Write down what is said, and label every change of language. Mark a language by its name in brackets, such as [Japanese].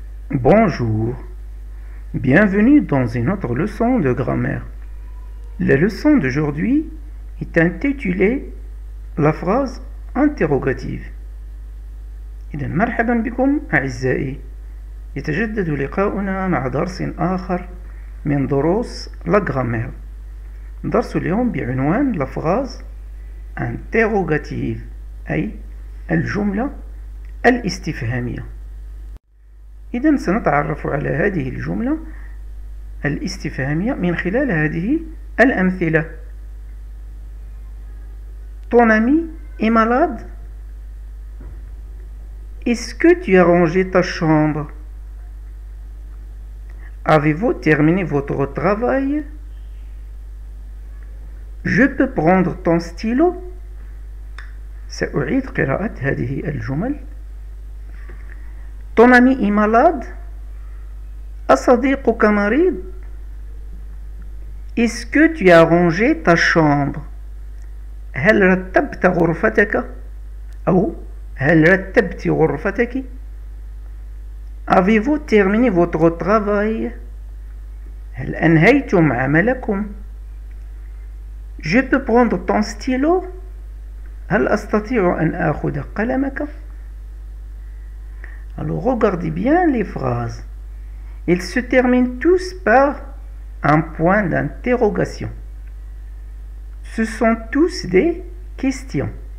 [French] Bonjour, bienvenue dans une autre leçon de grammaire. La leçon d'aujourd'hui est intitulée la phrase interrogative. [Arabic] إذن مرحبا بكم أعزائي، يتجدد لقاؤنا مع درس آخر من دروس لا grammaire. درس اليوم بعنوان [French] la phrase interrogative [Arabic] أي الجملة الاستفهامية. إذن سنتعرف على هذه الجملة الاستفهامية من خلال هذه الأمثلة. [French] Ton ami est malade? Est-ce que tu as rangé ta chambre? Avez-vous terminé votre travail? Je peux prendre ton stylo? [Arabic] سأعيد قراءة هذه الجمل. [French] Ton ami est malade? [Arabic] أصديقك مريض؟ [French] Est-ce que tu as rangé ta chambre? [Arabic] هل رتبت غرفتك؟ أو هل رتبت غرفتك؟ [French] Avez-vous terminé votre travail? [Arabic] هل أنهيتم عملكم؟ [French] Je peux prendre ton stylo? [Arabic] هل أستطيع أن آخذ قلمك؟ [French] Alors regardez bien les phrases. Ils se terminent tous par un point d'interrogation. Ce sont tous des questions.